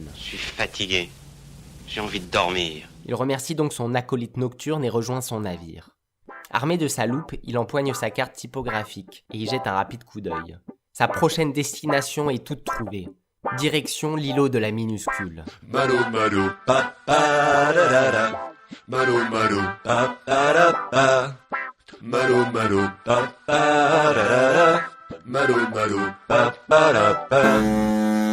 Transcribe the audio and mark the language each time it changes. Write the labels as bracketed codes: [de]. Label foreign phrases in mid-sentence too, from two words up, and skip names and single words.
[fr] Je suis fatigué. J'ai envie de dormir. Il remercie donc son acolyte nocturne et rejoint son navire. Armé de sa loupe, il empoigne sa carte typographique et y jette un rapide coup d'œil. Sa prochaine destination est toute trouvée. Direction l'îlot de la minuscule. Malo malo pa pa da da da. Malo malo pa pa da pa. Malo malo pa pa da da da. Malo malo pa pa da pa.